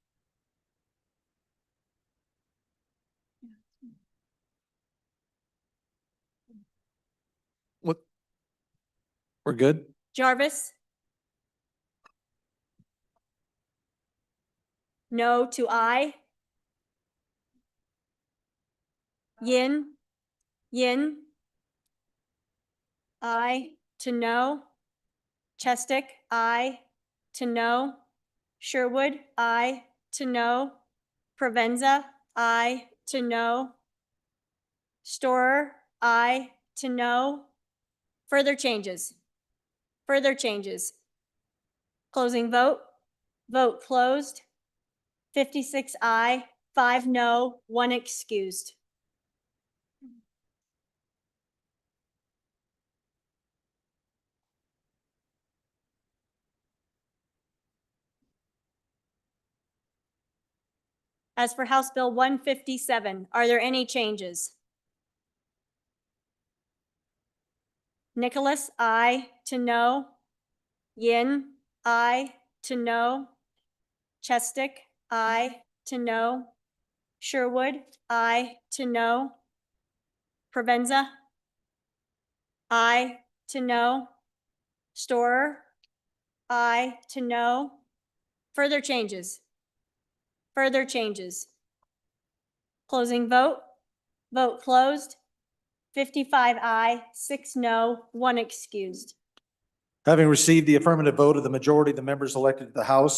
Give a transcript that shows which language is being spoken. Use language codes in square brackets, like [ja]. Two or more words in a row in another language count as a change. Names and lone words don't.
[en] What? We're good? Jarvis? No to aye. Yin? Yin? Aye to no. Chestick, aye to no. Sherwood, aye to no. Provenza, aye to no. Storer, aye to no. Further changes. Further changes. Closing vote. Vote closed. 56 aye, 5 no, 1 excused. As for House Bill 157, are there any changes? Nicholas, aye to no. Yin, aye to no. Chestick, aye to no. Sherwood, aye to no. Provenza, aye to no. Storer, aye to no. Further changes. Further changes. Closing vote. Vote closed. 55 aye, 6 no, 1 excused. Having received the affirmative vote of the majority of the members elected to